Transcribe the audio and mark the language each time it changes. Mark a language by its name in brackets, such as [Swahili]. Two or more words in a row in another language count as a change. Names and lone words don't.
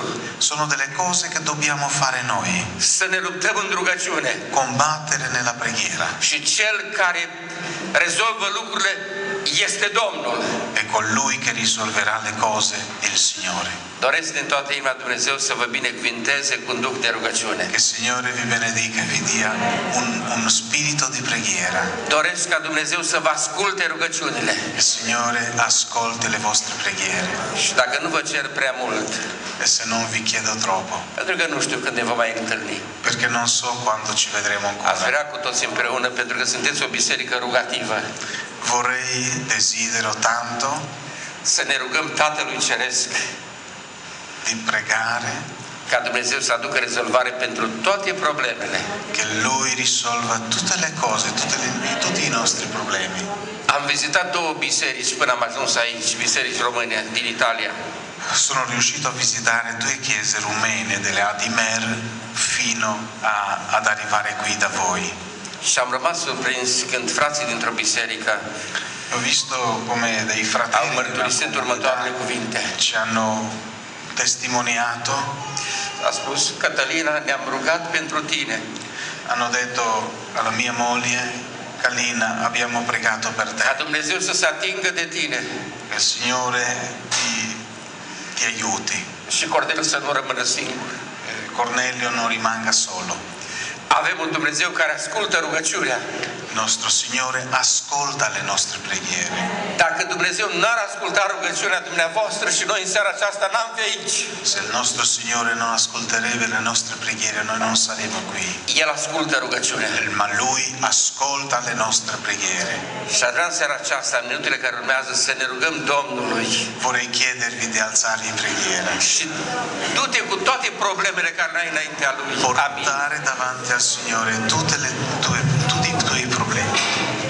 [Italian] Sono delle cose che dobbiamo fare noi. [Romanian] Să ne luptăm în rugăciune. [Italian] Combattere nella preghiera. [Romanian] Și cel care rezolvă lucrurile este Domnul. [Italian] è colui che risolverà le cose, il Signore. [Romanian] Doresc din toată inima Dumnezeu să vă binecuvinteze cu un duh de rugăciune. [Italian] Che il Signore vi benedica e vi dia uno spirito di preghiera. [Romanian] Doresc ca Dumnezeu să vă asculte rugăciunile. [Italian] Il Signore ascolti le vostre preghiere. [Romanian] Și dacă nu vă cer prea mult, [Italian] E se non vi chiedo troppo, [Romanian] pentru că nu știu când ne vom mai întâlni, [Italian] perché non so quando ci vedremo [Romanian] aș [Italian] ancora. [Romanian] vrea cu toți împreună, pentru că sunteți o biserică rugativă, [Italian] Desidero tanto [Romanian] să ne rugăm Tatălui Ceresc [Italian] di pregare [Romanian] ca Dumnezeu să aducă rezolvare pentru toate problemele. [Italian] che Lui risolva tutte le cose, tutti i nostri problemi. [Romanian] Am vizitat 2 biserici până am ajuns aici, biserici române din Italia. [Italian] Sono riuscito a visitare 2 chiese rumene delle Adimer fino ad arrivare qui da voi. [Romanian] Și am rămas surprins când frații dintr-o biserică [Italian] Ho visto come dei [Romanian] au [Italian] fratelli della [Romanian] mărturisit următoarele [Italian] comunità [Romanian] cuvinte. [Italian] ci hanno testimoniato, [Romanian] A spus: Cătălina, ne-am rugat pentru tine. [Italian] hanno detto alla mia moglie, Calina, abbiamo pregato per [Romanian] Ca [Italian] te, [Romanian] Dumnezeu să se atingă de tine [Italian] che il Signore ti aiuti, [Romanian] și Corneliu să nu rămână singur. [Italian] Cornelio non rimanga solo. [Romanian] Avem un Dumnezeu care ascultă rugăciunea. [Italian] Il nostro Signore ascolta le nostre preghiere. [Romanian] Dacă Dumnezeu n-ar asculta rugăciunea dumneavoastră și noi în seara aceasta n-am fi aici, [Italian] Se il nostro Signore non ascolterebbe le nostre preghiere, noi non saremmo qui. [Romanian] El ascultă rugăciunea. [Italian] Ma Lui ascolta le nostre preghiere. [Romanian] Și aș vrea în seara aceasta, în minutele care urmează, să ne rugăm Domnului. [Italian] Vorrei chiedervi di alzarvi in preghiera, [Romanian] Și du-te cu toate problemele care n-ai înaintea Lui. Amin. [Italian] portare davanti al Signore tutti i tuoi problemi.